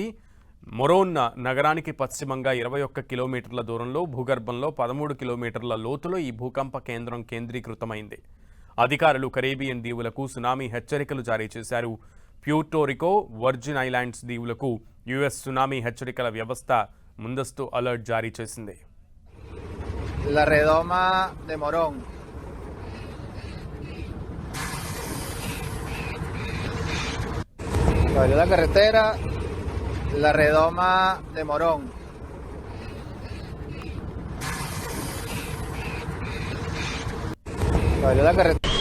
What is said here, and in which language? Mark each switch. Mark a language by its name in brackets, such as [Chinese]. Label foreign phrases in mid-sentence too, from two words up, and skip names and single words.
[Telugu] మొరోన్ నగరానికి పశ్చిమంగా 21 కిలోమీటర్ల దూరంలో భూగర్భంలో 13 కిలోమీటర్ల లోతులో ఈ భూకంప కేంద్రం కేంద్రీకృతమైంది. అధికారులు కరేబియన్ దీవులకు సునామీ హెచ్చరికలు జారీ చేశారు. ప్యూర్టో రికో, వర్జిన్ ఐలాండ్స్ దీవులకు యుఎస్ సునామీ హెచ్చరికల వ్యవస్థ ముందస్తు అలర్ట్ జారీ చేసింది. [Spanish] La redoma de Morón. Salió la carretera, la redoma de Morón. Salió la carretera.